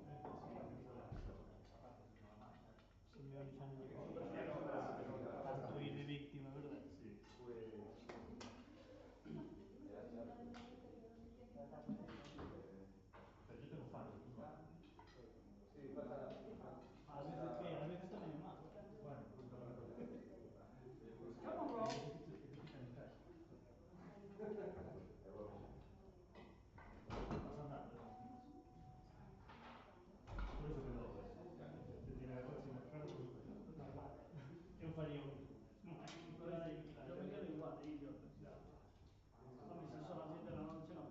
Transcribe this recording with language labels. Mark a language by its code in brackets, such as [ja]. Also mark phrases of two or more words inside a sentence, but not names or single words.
[gl] Simeone xa non lle importa. [es] Tanto ir de víctima, verdad? Sí. Pero yo tengo fallo, tú no. [gl] A veces que, a veces tamén é malo. [es] Bueno, [en] Come on, bro. [es] vas a andar, ¿verdad? Por eso que lo te tira de coche máis caro, normal. [gl] Eu faría o mismo. [es] Yo me quedo igual, idiota. Hombre, si son las 7 de la noche, no.